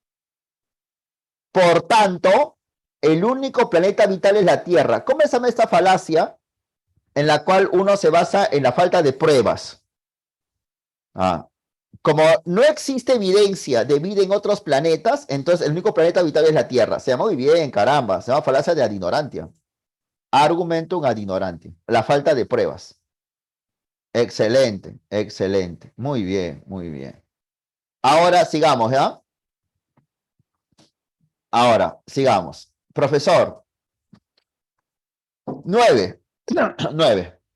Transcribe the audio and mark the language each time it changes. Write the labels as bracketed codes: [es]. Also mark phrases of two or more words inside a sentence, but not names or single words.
[es] Por tanto, el único planeta habitable es la Tierra. ¿Cómo se llama esta falacia en la cual uno se basa en la falta de pruebas? Como no existe evidencia de vida en otros planetas, entonces el único planeta habitable es la Tierra. Se llama muy bien, caramba, se llama falacia de [la] ad ignorantia. Argumentum ad ignorantia, [es] la falta de pruebas. Excelente, excelente. Muy bien, muy bien. Ahora sigamos, ¿ya? Ahora, sigamos. Profesor. 9. 9.